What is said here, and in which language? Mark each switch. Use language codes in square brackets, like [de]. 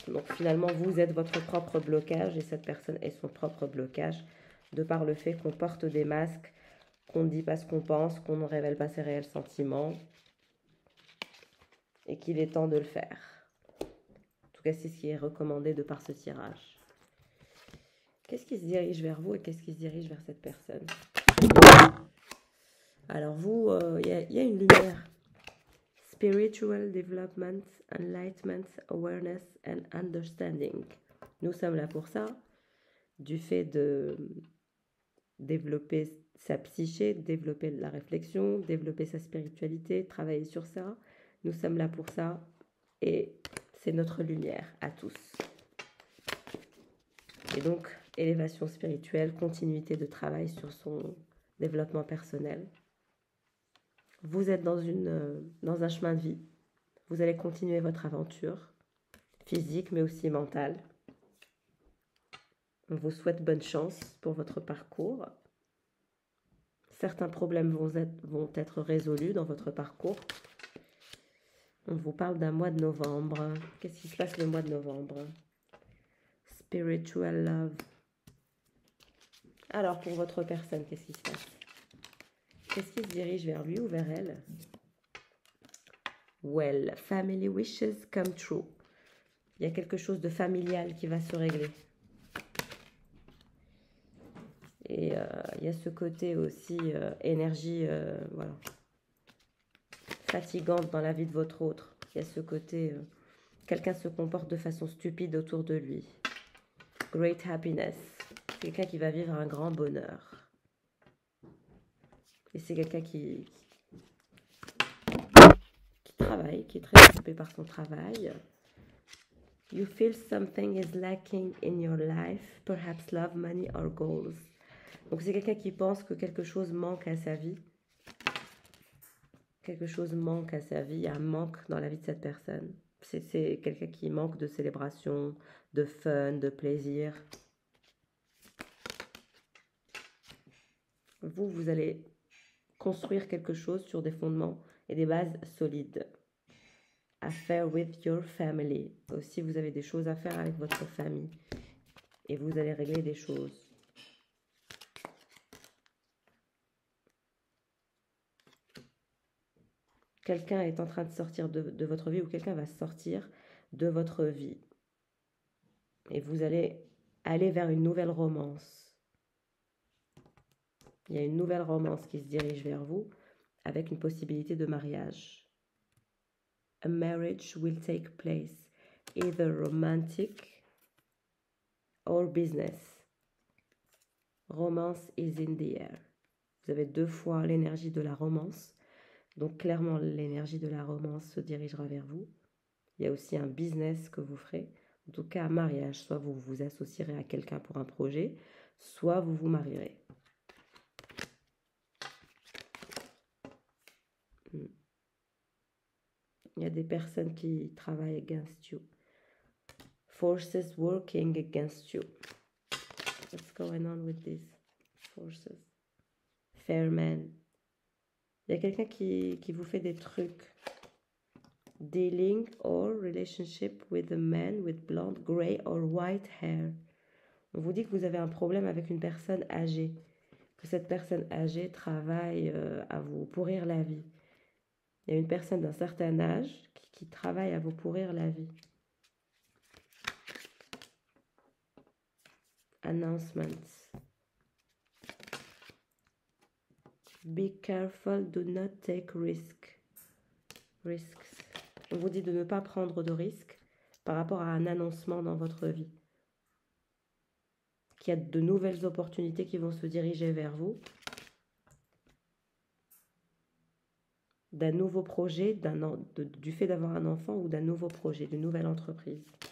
[fr] Donc finalement, vous êtes votre propre blocage et cette personne est son propre blocage de par le fait qu'on porte des masques, qu'on ne dit pas ce qu'on pense, qu'on ne révèle pas ses réels sentiments et qu'il est temps de le faire. En tout cas, c'est ce qui est recommandé de par ce tirage. Qu'est-ce qui se dirige vers vous et qu'est-ce qui se dirige vers cette personne? Alors vous, il y a une lumière. [en] Spiritual Development, Enlightenment, Awareness and Understanding. [fr] Nous sommes là pour ça, du fait de développer sa psyché, développer la réflexion, développer sa spiritualité, travailler sur ça. Nous sommes là pour ça et c'est notre lumière à tous. Et donc, élévation spirituelle, continuité de travail sur son développement personnel. Vous êtes dans un chemin de vie. Vous allez continuer votre aventure, physique mais aussi mentale. On vous souhaite bonne chance pour votre parcours. Certains problèmes vont être résolus dans votre parcours. On vous parle d'un mois de novembre. Qu'est-ce qui se passe le mois de novembre? [en] Spiritual love. [fr] Alors, pour votre personne, qu'est-ce qui se passe? Qu'est-ce qui se dirige vers lui ou vers elle? [en] Well, family wishes come true. [fr] Il y a quelque chose de familial qui va se régler. Et il y a ce côté aussi énergie, voilà, fatigante dans la vie de votre autre. Il y a ce côté, quelqu'un se comporte de façon stupide autour de lui. [en] Great happiness. [fr] C'est quelqu'un qui va vivre un grand bonheur. Et c'est quelqu'un qui travaille, qui est très occupé par son travail. [en] You feel something is lacking in your life, perhaps love, money or goals. [fr] Donc c'est quelqu'un qui pense que quelque chose manque à sa vie. Quelque chose manque à sa vie, il y a un manque dans la vie de cette personne. C'est quelqu'un qui manque de célébration, de fun, de plaisir. Vous allez construire quelque chose sur des fondements et des bases solides. [en] Affair with your family. [fr] Aussi, vous avez des choses à faire avec votre famille. Et vous allez régler des choses. Quelqu'un est en train de sortir de votre vie ou quelqu'un va sortir de votre vie. Et vous allez aller vers une nouvelle romance. Il y a une nouvelle romance qui se dirige vers vous avec une possibilité de mariage. [en] A marriage will take place, either romantic or business. Romance is in the air. [fr] Vous avez 2 fois l'énergie de la romance. Donc clairement, l'énergie de la romance se dirigera vers vous. Il y a aussi un business que vous ferez. En tout cas, un mariage. Soit vous vous associerez à quelqu'un pour un projet, soit vous vous marierez. Il y a des personnes qui travaillent [en] against you. Forces working against you. What's going on with these forces? Fair man. [fr] Il y a quelqu'un qui vous fait des trucs. [en] Dealing or relationship with a man with blonde, gray or white hair. [fr] On vous dit que vous avez un problème avec une personne âgée. Que cette personne âgée travaille à vous pourrir la vie. Il y a une personne d'un certain âge qui travaille à vous pourrir la vie. [en] Announcements. Be careful, do not take risks. [fr] On vous dit de ne pas prendre de risques par rapport à un annoncement dans votre vie. Qu'il y a de nouvelles opportunités qui vont se diriger vers vous. D'un nouveau projet, du fait d'avoir un enfant ou d'un nouveau projet, d'une nouvelle entreprise.